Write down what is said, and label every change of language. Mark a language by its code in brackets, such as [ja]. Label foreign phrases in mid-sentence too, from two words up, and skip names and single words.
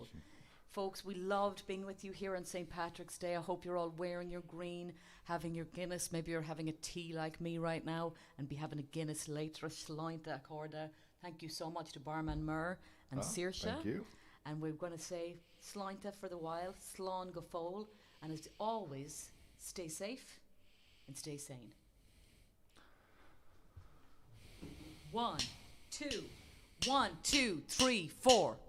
[en] Folks, we loved being with you here on St. Patrick's Day. I hope you're all wearing your green, having your Guinness. Maybe you're having a tea like me right now and be having a Guinness later. [ga] Sláinte Accorda. [en] Thank you so much to Barman Murr and Saoirse. Thank you. And we're going to say Sláinte for the while, [ga] Slán go fóil. [en] And as always, stay safe and stay sane. 1, 2, 1, 2, 3, 4.